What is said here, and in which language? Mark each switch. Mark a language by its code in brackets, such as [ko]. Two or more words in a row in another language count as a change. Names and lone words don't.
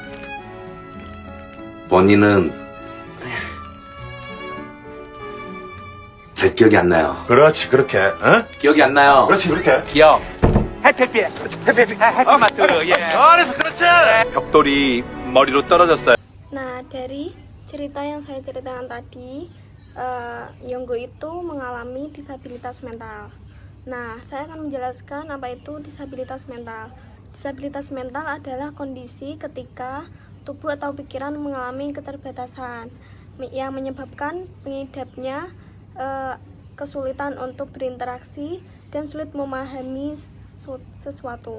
[ko] 본인은 잘 기억이 안 나요. 그렇지, 그렇게. 어? 기억이 안 나요. 그렇지, 그렇게. 기억. 해피피. 해피마트. 예. 잘했어, 그렇지! 벽돌이 머리로 떨어졌어요. [id] Nah, dari cerita yang saya ceritakan tadi, Yonggo itu mengalami disabilitas mental. Nah, saya akan menjelaskan apa itu disabilitas mental. Disabilitas mental adalah kondisi ketika tubuh atau pikiran mengalami keterbatasan yang menyebabkan pengidapnya kesulitan untuk berinteraksi dan sulit memahami sesuatu.